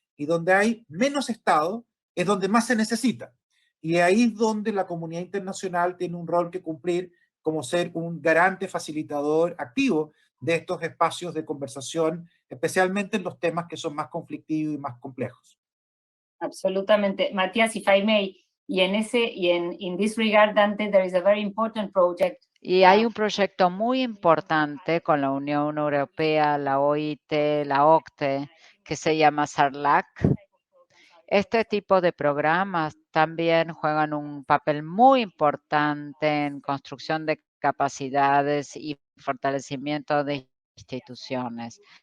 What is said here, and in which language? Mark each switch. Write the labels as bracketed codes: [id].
[es] Y donde hay menos Estado es donde más se necesita. Y ahí es donde la comunidad internacional tiene un rol que cumplir como ser un garante facilitador activo de estos espacios de conversación, especialmente en los temas que son más conflictivos y más complejos. Absolutamente. [en] Matías, if I may, in this regard, Dante, there is a very important project. [es] Y hay un proyecto muy importante con la Unión Europea, la OIT, la OCDE, que se llama SARLAC. Este tipo de programas también juegan un papel muy importante en construcción de capacidades y fortalecimiento de instituciones.